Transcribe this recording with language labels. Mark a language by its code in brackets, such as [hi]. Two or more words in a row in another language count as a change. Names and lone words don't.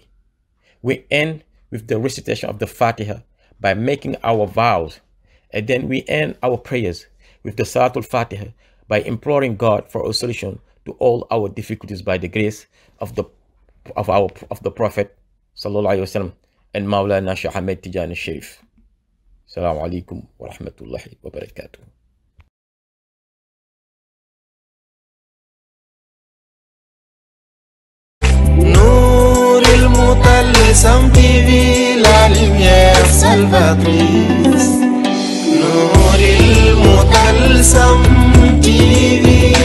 [en] We end with the recitation of the Fatiha by making our vows, and then we end our prayers with the Salatul Fatiha by imploring God for a solution to all our difficulties by the grace of the Prophet [ar] صلى الله عليه وسلم [en] and Maulana Sheikh Ahmed Tijani Sharif. [ar] السلام عليكم ورحمة الله وبركاته. [fr] Nouril Mutalsam TV, la lumière salvatrice. Nouril Mutalsam TV.